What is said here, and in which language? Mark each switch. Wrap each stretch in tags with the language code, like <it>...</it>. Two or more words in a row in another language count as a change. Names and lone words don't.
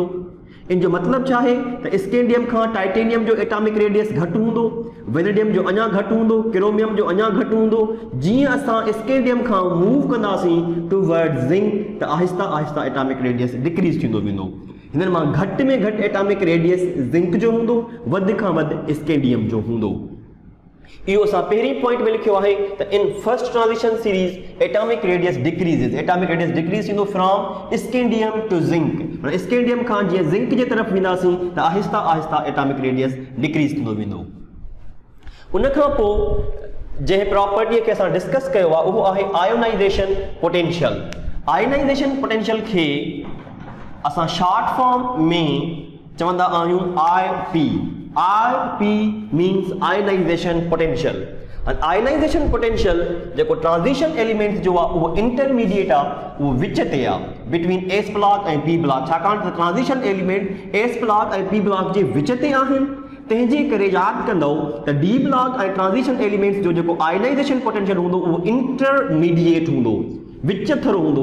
<sd>इन जो मतलब छा है त स्केंडियम खां टाइटेनियम जो</sd> <en>atomic radius</en> <sd>घटि हूंदो, वेनेडियम जो अञा घटि हूंदो, क्रोमियम जो अञा घटि हूंदो। जीअं असां स्केंडियम खां मूव कंदासीं</sd> <en>toward zinc</en> <sd>त आहिस्ता आहिस्ता</sd> <en>atomic radius decrease</en> <sd>थींदो वेंदो। हिननि मां घटि में घटि</sd> <en>atomic radius</en> <sd>जिंक जो हूंदो, वधि खां वधि स्केंडियम जो हूंदो। इहो असां पहिरीं पॉइंट में लिखियो आहे त</sd> <en>in first transition series atomic radius decreases, atomic radius decrease</en> <sd>थींदो</sd> <en>from scandium to zinc.</en> <sd>माना स्केंडियम खां जीअं जिंक जे तरफ़ वेंदासीं त आहिस्ता आहिस्ता</sd> <en>atomic radius decrease</en> <sd>थींदो वेंदो। उन खां पोइ जंहिं प्रॉपर्टीअ खे असां डिस्कस कयो आहे उहो आहे</sd> <en>ionization potential. ionization potential</en> <sd>खे असां</sd> <en>short form</en> <sd>में चवंदा आहियूं IP।</sd> <en>IP means ionization potential। ionization potential</en> <sd>जेको</sd> <en>transition element</en> <sd>जो आहे उहो इंटरमीडिएट आहे, उहो विच ते आहे</sd> <en>between s block</en> <sd>ऐं</sd> <en>p block.</en> <sd>छाकाणि त</sd> <en>transition element s block</en> <sd>ऐं</sd> <en>p block</en> <sd>जे विच ते आहिनि, तंहिंजे करे यादि कंदो त</sd> <en>d block</en> <sd>ऐं</sd> <en>transition elements</en> <sd>जो जेको</sd> <en>ionization potential</en> <sd>हूंदो उहो इंटरमीडिएट हूंदो, विच थरो हूंदो।</sd>